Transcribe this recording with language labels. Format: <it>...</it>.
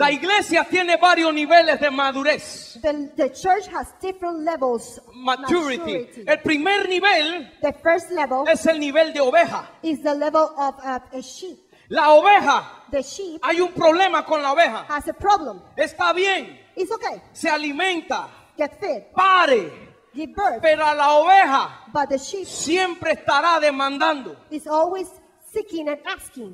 <es>La iglesia tiene varios niveles de madurez.</es> <en>The church has different levels of Maturity.</en> <es>El primer nivel</es> <en>The first level</en> <es>es el nivel de oveja.</es> <en>is the level of a sheep.</en> <es>La oveja,</es> <en>The sheep</en> <es>hay un problema con la oveja.</es> <en>has a problem.</en> <es>Está bien,</es> <en>It's okay.</en> <es>se alimenta,</es> <en>Get fed.</en> <es>pare,</es> <en>Give birth.</en> <es>pero a la oveja</es> <en>But the sheep</en> <es>siempre estará demandando.</es> <en>is always seeking and asking.</en>